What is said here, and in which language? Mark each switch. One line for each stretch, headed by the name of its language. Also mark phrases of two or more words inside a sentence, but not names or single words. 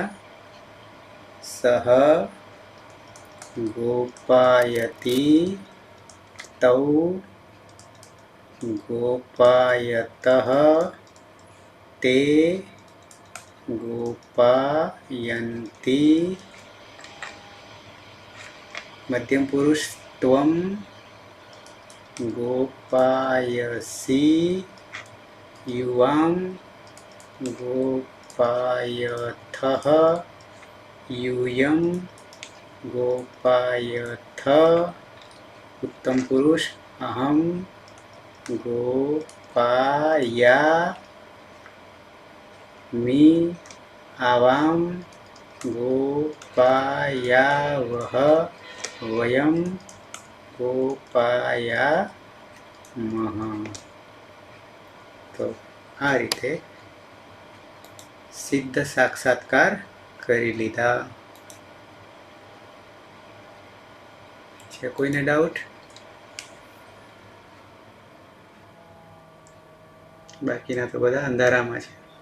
Sanskrit: सह गोपायती तौ गोपायतः ते गोपायन्ती. मध्यम पुरुष त्वम गोपायसी युवाम गोपायथः यूयम गोपायथ. उत्तम पुरुष अहम गोपायामि आवाम गोपायावह वयम गोपायामः.
Gujarati: તો આ રીતે સિદ્ધ સાક્ષાત્કાર કરી લીધા. છે કોઈને ડાઉટ? બાકીના તો બધા અંધારામાં છે.